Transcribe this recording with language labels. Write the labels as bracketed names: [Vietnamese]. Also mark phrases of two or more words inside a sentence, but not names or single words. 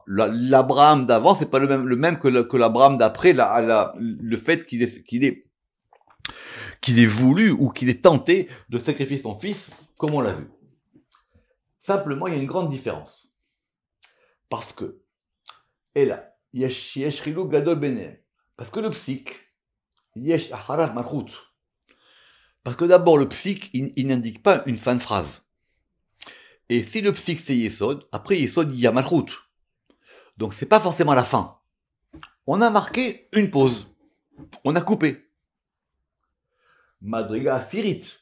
[French] L'Abraham d'avant, c'est pas le même que l'Abraham d'après, le fait qu'il ait voulu ou qu'il ait tenté de sacrifier son fils, comme on l'a vu. Simplement, il y a une grande différence. Parce que, et là, [Hebrew] יש חילוק גדול ביניהם. [French] Parce que le psik, [Hebrew] יש אחריו מלכות. [French] Parce que d'abord, le psik, il n'indique pas une fin de phrase. Et si le psik c'est Yesod, après Yesod, il y a Malchut. Donc c'est pas forcément la fin. On a marqué une pause. On a coupé. [Hebrew] מדרגה עשירית.